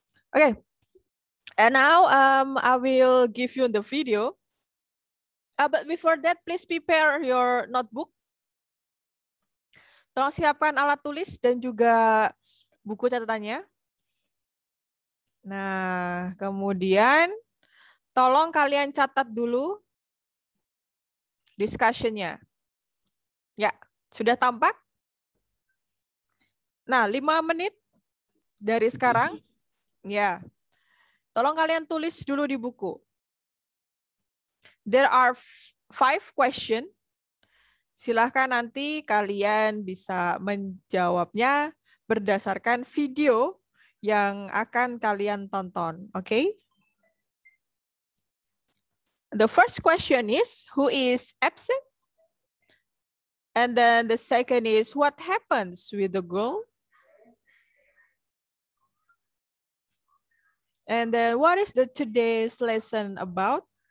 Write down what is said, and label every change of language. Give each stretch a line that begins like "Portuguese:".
English: Oke, and now I will give you the video. But before that, please prepare your notebook.
Indonesian: Tolong siapkan alat tulis dan juga buku catatannya. Nah, kemudian tolong kalian catat dulu discussion-nya. Ya, sudah tampak? Nah, 5 menit dari sekarang, ya. Tolong kalian tulis dulu di buku.
English: There are 5 questions.
Indonesian: Silahkan nanti kalian bisa menjawabnya berdasarkan video yang akan kalian tonton.
English: Okay? The first question is, who is absent? And then the second is, what happens with the girl? And then what is the today's lesson about?